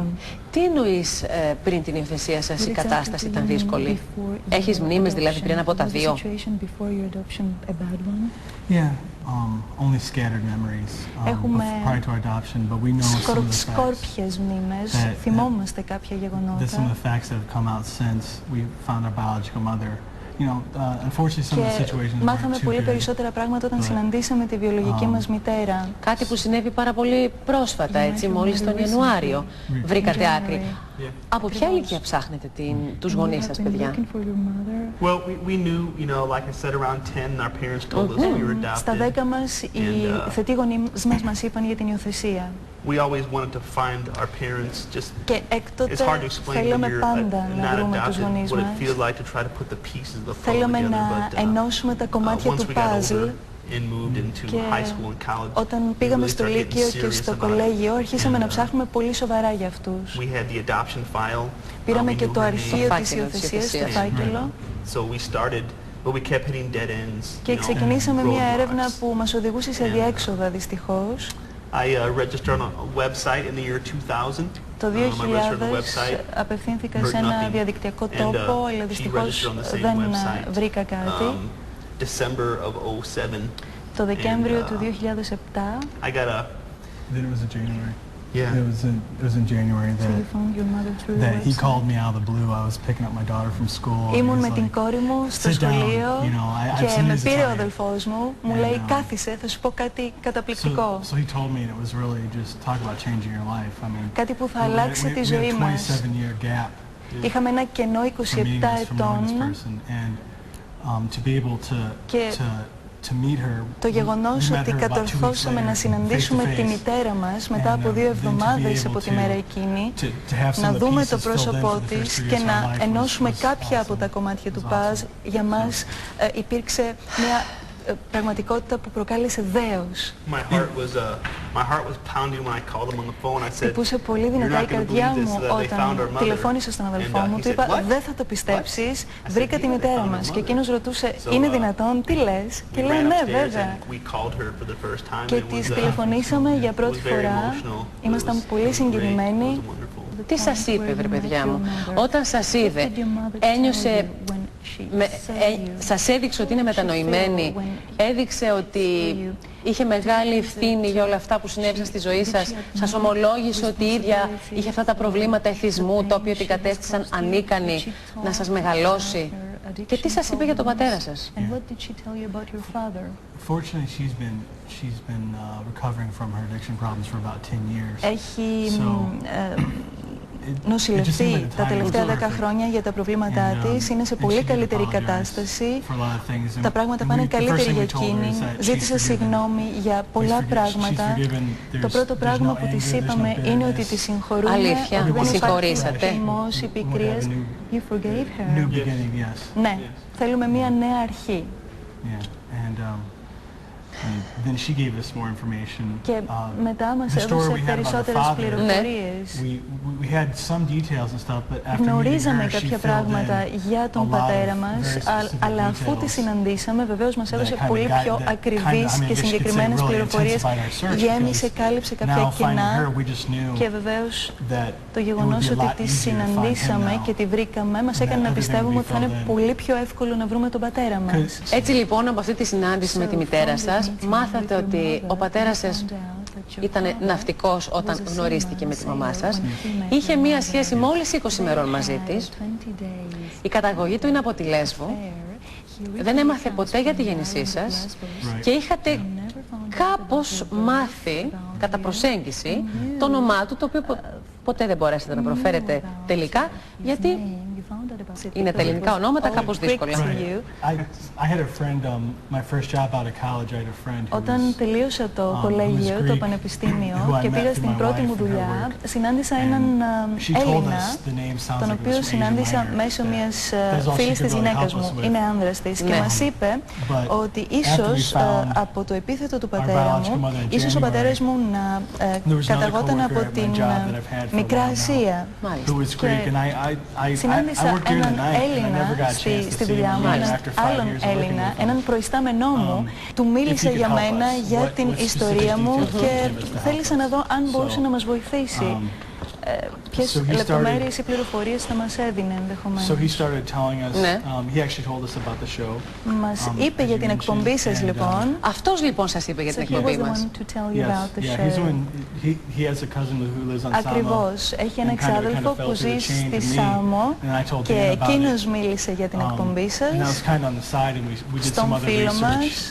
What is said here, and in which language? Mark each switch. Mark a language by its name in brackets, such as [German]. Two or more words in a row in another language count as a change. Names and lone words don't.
[Greek] Τι εννοείς πριν την υιοθεσία σας η κατάσταση ήταν δύσκολη? Έχεις μνήμες δηλαδή πριν από τα 2? Έχουμε σκόρπιες μνήμες, θυμόμαστε κάποια γεγονότα. [English] Some of the facts that have come out since we found our biological mother. You know, unfortunately, some of the situations [Greek] μάθαμε [English] weren't too [Greek] πολύ [English] good. [Greek] περισσότερα πράγματα όταν συναντήσαμε τη βιολογική μας μητέρα. Κάτι που συνέβη πάρα πολύ πρόσφατα, έτσι, μόλις τον Ιανουάριο. Βρήκατε άκρη. Από ποια ηλικία ψάχνετε τους γονείς σας, παιδιά? [English] Well, we knew, you know, like I said, around 10, our parents told us we were adopted. [Greek] Στα 10 μας οι θετοί γονείς μας είπαν για την υιοθεσία. [English] We always wanted to find our parents. Just [Greek] Και έκτοτε [English] it's hard to explain when [Greek] θέλαμε [English] you're [Greek] πάντα να [English] not [Greek] βρούμε τους [English] adopted [Greek] γονείς [English] what it [Greek] μας. [English] feels like to try to put the pieces of the puzzle [Greek] Θέλαμε [English] together. [Greek] να [English] But [Greek] ενώσουμε τα κομμάτια [English] once [Greek] του [English] we got [Greek] παζλ. [English] older and moved into [Greek] Και [English] high school and college, [Greek] όταν [English] we [Greek] πήγαμε [English] really [Greek] στο [English] started getting [Greek] Λύκειο και [English] serious [Greek] στο [English] about it. [Greek] κολέγιο, αρχίσαμε [English] And, [Greek] να ψάχνουμε πολύ σοβαρά για αυτούς. [English] we had the adoption file. [Greek] Πήραμε [English] We [Greek] και [English] knew [Greek] το [English] her [Greek] αρχείο [English] name. [Greek] της υιοθεσίας, το φάκελο, [English] So we started, but we kept hitting dead ends. [Greek] και [English] you know, [Greek] ξεκινήσαμε μια έρευνα [English] roadblocks. [Greek] που μας οδηγούσε σε διέξοδα, δυστυχώς. [English] I registered on a website in the year 2000. [Greek] Το [English] I registered on a 2000 website. [Greek] απευθύνθηκα σε [English] heard [Greek] ένα [English] nothing. [Greek] διαδικτυακό [English] And, [Greek] τόπο, αλλά [English] she [Greek] δυστυχώς [English] registered on the same [Greek] δεν [English] website. [Greek] βρήκα κάτι. [English] December of 2007. [Greek] Το Δεκέμβριο [English] and, [Greek] του 2007, [English] I got a Then it was in January. yeah. It was in January so you found your mother through the that he website. called me out of the blue. I was picking up my daughter from school. and [Greek] Ήμουν [English] he [Greek] με [English] was [Greek] την [English] like, [Greek] κόρη μου στο [English] "Sit down, [Greek] σχολείο [English] you know, I've [Greek] και [English] seen [Greek] με [English] his [Greek] πήρε ο [English] attire." [Greek] αδελφός μου, μου [English] And, [Greek] λέει κάθισε, θα σου πω κάτι καταπληκτικό. [English] So he told me, and it was really just talk about changing your life. I mean, [Greek] Κάτι που θα αλλάξει τη [English] we had [Greek] ζωή [English] a [Greek] μας. [English] 27-year gap [Greek] Είχαμε ένα κενό [English] for 27 meeting this, from knowing this [Greek] ετών [English] person, and to be able [Greek] Και [English] to meet her. [Greek] το γεγονός [English] we met [Greek] ότι [English] her about 2 weeks [Greek] κατορθώσαμε [English] later, [Greek] να [English] face [Greek] συναντήσουμε [English] to [Greek] τη [English] face. [Greek] μητέρα μας μετά από 2 [English] And, then to be [Greek] εβδομάδες [English] able [Greek] από τη [English] to- [Greek] μέρα εκείνη, [English] to have some [Greek] να [English] of the [Greek] δούμε [English] pieces [Greek] το [English] filled in [Greek] πρόσωπό [English] for the first [Greek] της 3 και [English] years of [Greek] να [English] our life [Greek] ενώσουμε [English] was [Greek] κάποια από [English] awesome. [Greek] τα κομμάτια του [English] Was [Greek] παζ, [English] awesome. [Greek] για μας υπήρξε μια πραγματικότητα που προκάλεσε δέος. [English] My heart was pounding when I called him on the phone. I said, [Greek] Χτυπούσε πολύ [English] "You're [Greek] δυνατά [English] not [Greek] η [English] gonna [Greek] καρδιά [English] believe this, [Greek] μου [English] they found our [Greek] όταν [English] mother." [Greek] τηλεφώνησα στον αδελφό [English] And, [Greek] μου. [English] he [Greek] Του [English] said, [Greek] είπα, [English] "What? [Greek] δεν θα το [English] What?" [Greek] πιστέψεις, [English] I said, [Greek] βρήκα [English] "Yeah, [Greek] τη [English] they [Greek] μητέρα [English] found our [Greek] μας. Και [English] mother." [Greek] εκείνος ρωτούσε, [English] So, [Greek] είναι δυνατόν, τι λες? Και [English] We [Greek] λέω, [English] ran [Greek] ναι [English] upstairs [Greek] βέβαια. [English] and we called her for the first time. [Greek] Και [English] and it [Greek] της [English] was, [Greek] τηλεφωνήσαμε για [English] it [Greek] πρώτη [English] was very [Greek] φορά. [English] emotional. It [Greek] Ήμασταν [English] was- [Greek] πολύ [English] it was great. [Greek] συγκινημένοι. [English] It was wonderful. [Greek] Τι σας είπε, βρε παιδιά μου, όταν σας είδε, ένιωσε, σας έδειξε ότι είναι μετανοημένη, έδειξε ότι είχε μεγάλη ευθύνη για όλα αυτά που συνέβησαν στη ζωή σας, σας ομολόγησε ότι η ίδια είχε αυτά τα προβλήματα εθισμού, τα οποία την κατέστησαν ανίκανη να σας μεγαλώσει. Και τι σας είπε για τον πατέρα σας? [English] Fortunately, she's been recovering from her addiction problems for about 10 years. [Greek] Έχει [English] it [Greek] νοσηλευτεί [English] just seemed like the [Greek] τα [English] time [Greek] τελευταία [English] was 10 perfect. [Greek] χρόνια για τα προβλήματά [English] And, [Greek] της, είναι σε [English] and [Greek] πολύ [English] she did [Greek] καλύτερη [English] apologize [Greek] κατάσταση, [English] for a lot of things. [Greek] τα [English] And [Greek] πράγματα [English] we- [Greek] πάνε [English] the first [Greek] καλύτερη [English] thing [Greek] για [English] we told her [Greek] εκείνη, [English] is that she's [Greek] ζήτησε [English] forgiven. [Greek] συγγνώμη για πολλά [English] She's [Greek] πράγματα. [English] forgiven. [Greek] Το πρώτο [English] There's [Greek] πράγμα [English] no [Greek] που της [English] anger, there's no [Greek] είπαμε είναι ότι [English] bitterness. [Greek] τη συγχωρούμε, Αλήθεια, ότι δεν υπάρχει συγχωρήσατε. θυμός ή πικρίες. [English] You forgave New her. beginning, yes. [Greek] Ναι, θέλουμε μια νέα αρχή. [English] Yeah, and then she gave us more information. [Greek] Και μετά μας [English] the story [Greek] έδωσε [English] we had about her [Greek] περισσότερες [English] father, [Greek] πληροφορίες. [English] we had some details and stuff, but after meeting [Greek] Γνωρίζαμε [English] her, she [Greek] κάποια [English] filled [Greek] πράγματα [English] in [Greek] για [English] a [Greek] τον [English] lot [Greek] πατέρα [English] of [Greek] μας, [English] very specific [Greek] αλλά αφού τη [English] details [Greek] συναντήσαμε, βεβαίως μας έδωσε [English] that kind of [Greek] πολύ [English] guide- [Greek] πιο [English] that [Greek] ακριβείς [English] kind of- I mean, I [Greek] και [English] guess you could say [Greek] συγκεκριμένες [English] really [Greek] πληροφορίες, [English] intensified our search [Greek] γέμισε, [English] because [Greek] κάλυψε κάποια [English] now finding [Greek] κενά [English] her, we just knew [Greek] και βεβαίως [English] that [Greek] το [English] it would [Greek] γεγονός [English] be a [Greek] ότι [English] lot [Greek] τη [English] easier to find him [Greek] συναντήσαμε [English] now. [Greek] και τη βρήκαμε μας [English] And [Greek] έκανε [English] that [Greek] να [English] everything [Greek] πιστεύουμε [English] would [Greek] ότι [English] be [Greek] θα είναι [English] filled in. [Greek] πολύ πιο εύκολο να βρούμε τον πατέρα μας. [English] 'Cause [Greek] Έτσι λοιπόν, από αυτή τη συνάντηση με τη μητέρα σας, μάθατε ότι ο πατέρας σας ήταν ναυτικός όταν γνωρίστηκε με τη μαμά σας. Είχε μία σχέση μόλις 20 ημερών μαζί της. Η καταγωγή του είναι από τη Λέσβο. Δεν έμαθε ποτέ για τη γέννησή σας και είχατε κάπως μάθει, κατά προσέγγιση, το όνομά του, το οποίο ποτέ δεν μπορέσατε να προφέρετε τελικά, γιατί είναι τα ελληνικά ονόματα κάπως δύσκολα. [English] I had a friend, my first job out of college, I had a friend who [Greek] Όταν [English] was, [Greek] τελείωσα το κολέγιο, το πανεπιστήμιο και πήγα στην πρώτη μου δουλειά, συνάντησα έναν Έλληνα, τον οποίο συνάντησα μέσω μιας φίλης της γυναίκας μου, είναι άνδρας της, και μας είπε ότι ίσως από το επίθετο του πατέρα μου, ίσως ο πατέρας μου να καταγόταν από την Μικρά Ασία. Συνάντησα έναν Έλληνα στη δουλειά μου, έναν άλλον Έλληνα, έναν προϊστάμενό μου, του μίλησε για μένα, για την ιστορία μου και θέλησα να δω αν μπορούσε να μας βοηθήσει. ποιες λεπτομέρειες ή πληροφορίες θα μας έδινε ενδεχομένως. [English] So he started telling us, he actually told us about the show. [Greek] Μας είπε για την εκπομπή σας λοιπόν. Αυτός λοιπόν σας είπε για την εκπομπή μας. Ακριβώς. Έχει ένα εξάδελφο που ζει στη Σάμο και εκείνος μίλησε για την εκπομπή σας. Στον φίλο μας.